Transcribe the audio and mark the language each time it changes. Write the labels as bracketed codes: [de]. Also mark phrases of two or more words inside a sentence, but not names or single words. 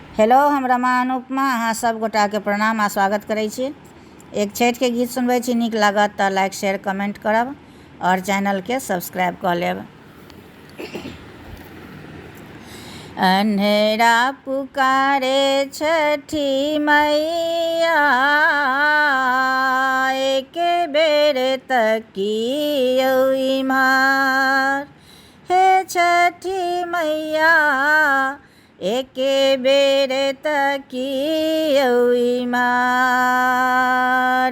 [mai] हेलो, हम रमा अनुपमा अहाँ सब गोटाके प्रणाम आ स्वागत करै छी। एक छठिके गीत सुनबै छी, नीक लागत तऽ [en] like share comment [mai] करब और चैनलके सब्सक्राइब कऽ लेब। अन्हेरा पुकारे छठी मैया, एक बेर तकियौ इम्हर। हे छठी मैया, एक बेर तकियौ इम्हर।